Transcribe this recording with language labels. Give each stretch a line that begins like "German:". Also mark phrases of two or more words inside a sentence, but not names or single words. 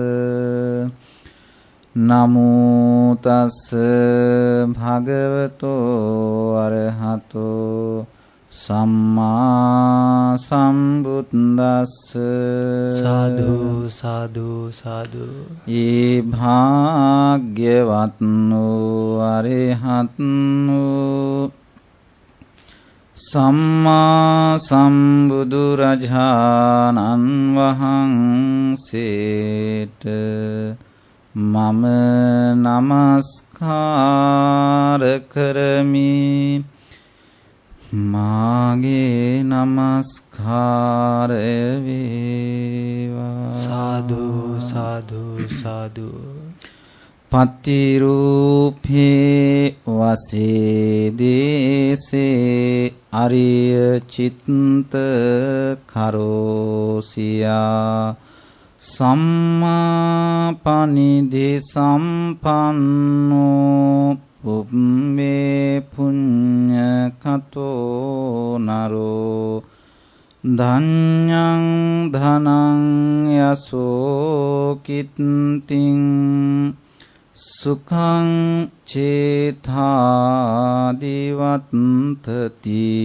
Pali: නමෝ තස් භගවතෝ අරහතෝ සම්මා සම්බුද්දස්ස. සාදු සාදු සාදු.
Sinhala: යේ භාග්‍යවත් වූ අරහත් වූ සම්මා සම්බුදු රජාණන් වහන්සේට මම නමස්කාර කරමි. මාගේ නමස්කාරය වේවා.
Pali: සාදු සාදු සාදු. පතිරූපේ වසේ දේසේ අරිය චිත්ත කරෝසියා සම්මා පනිදි සම්පන්නෝ පුම්මේ පුඤ්ඤ කතෝ නරෝ ධඤ්ඤං ධනං යසෝ කිත්තිං සුඛං චේතාදිවත්තති.